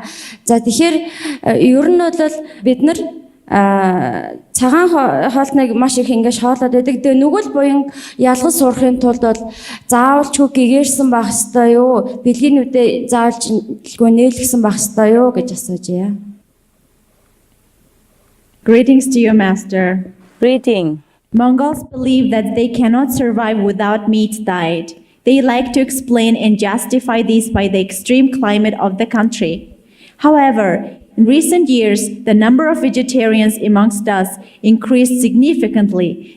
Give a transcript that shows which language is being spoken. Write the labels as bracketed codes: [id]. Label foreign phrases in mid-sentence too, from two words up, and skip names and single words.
[mn] За тэгэхээр ер нь бол бид нар цагаан хоолтныг маш их ингэ шоолоод байдаг. Тэгээ нүгэл буян ялгаж сурахын тулд бол заавалчгүй гэгэрсэн байх ёстой юу? Бэлгийнүүдээ заавалчгүй нээлгсэн байх ёстой юу гэж асуужээ. [en] Greetings to you, Master. Greeting. Mongols believe that they cannot survive without meat diet. They like to explain and justify this by the extreme climate of the country. However, in recent years, the number of vegetarians amongst us increased significantly.